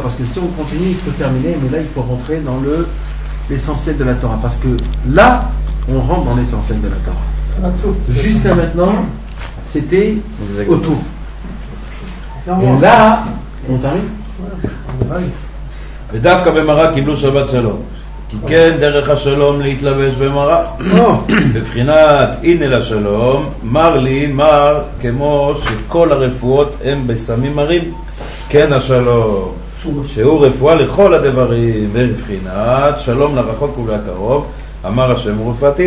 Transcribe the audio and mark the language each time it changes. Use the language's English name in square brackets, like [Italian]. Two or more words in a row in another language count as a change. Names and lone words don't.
[French] Parce que si on continue, il faut terminer, mais là il faut rentrer dans l'essentiel de la Torah. Parce que là, on rentre dans l'essentiel de la Torah. Jusqu'à maintenant, c'était autour. Et là, on t'arrive. [Hebrew] ודווקא במראה קיבלו שבת שלום, כי כן דרך השלום להתלבש במראה. בבחינת הנה לשלום, מר לי מר, כמו שכל הרפואות הם בסמים מרים, כן השלום, שהוא רפואה לכל הדברים, ובבחינת שלום לרחוק ולקרוב, אמר השם רופאתיו.